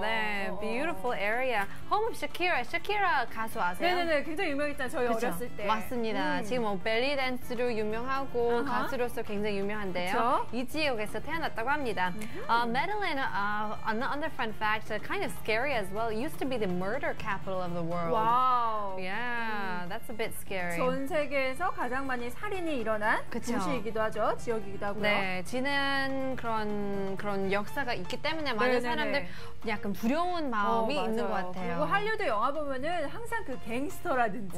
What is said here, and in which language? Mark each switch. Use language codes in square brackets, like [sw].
[en] 네, beautiful area. Home of Shakira. [ko] Shakira 가수 아세요? 네네네, 굉장히 유명했잖아요. 저희 어렸을 때. 맞습니다. 지금 뭐 벨리 댄스로 유명하고 가수로서 굉장히 유명한데요. 그쵸? 이 지역에서 태어났다고 합니다. [en] Medellin, another fun fact, kind of scary as well. It used to be the murder capital of the world. Wow. Yeah, that's a bit scary. [ko] 전 세계에서 가장 많이 살인이 일어난 그쵸. 도시이기도 하죠. 지역이기도 하고요. 네, 지난 그런 역사가 있기 때문에 많은 네네네. 사람들 약간 두려운 마음이 있는 것 맞아요. 같아요. 그리고 할리우드 영화 보면은 항상 그 갱스터라든지